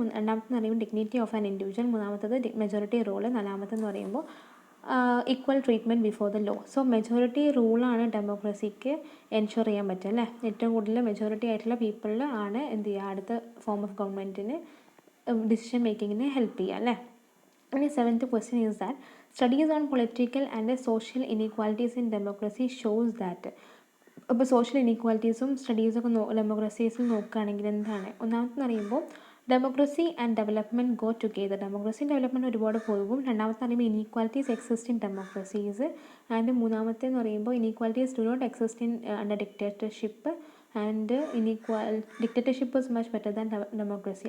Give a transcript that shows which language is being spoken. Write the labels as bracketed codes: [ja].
[ml] രണ്ടാമത്തെന്ന് പറയുമ്പോൾ [en] dignity of an individual, [ml] മൂന്നാമത്തത് [en] majority rule, [ml] നാലാമത്തെന്ന് പറയുമ്പോൾ [en] Equal treatment before the law. [ml] So majority റൂളാണ് ഡെമോക്രസിക്ക് ensure ചെയ്യാൻ പറ്റുക അല്ലേ. ഏറ്റവും കൂടുതൽ മെജോറിറ്റി ആയിട്ടുള്ള പീപ്പിളിൽ ആണ് എന്ത് ചെയ്യുക, അടുത്ത ഫോം ഓഫ് ഗവൺമെൻറ്റിന് ഡിസിഷൻ മേക്കിങ്ങിന് ഹെൽപ്പ് ചെയ്യുക അല്ലേ. [en] ഇനി 7th question is that studies on political and social inequalities in democracy shows that. [ml] അപ്പോൾ സോഷ്യൽ ഇനീക്വാലിറ്റീസും സ്റ്റഡീസൊക്കെ ഡെമോക്രസീസിൽ നോക്കുകയാണെങ്കിൽ എന്താണ്, ഒന്നാമത്തെ പറയുമ്പോൾ [en] Democracy and development go together. [ml] Democracy development ഒരുപാട് പോകും. രണ്ടാമത്തെ പറയുമ്പോൾ [en] inequalities exist in democracies, and [ml] മൂന്നാമത്തെ എന്ന് പറയുമ്പോൾ [en] Inequalities do not exist in under dictatorship, and dictatorship is much better than democracy.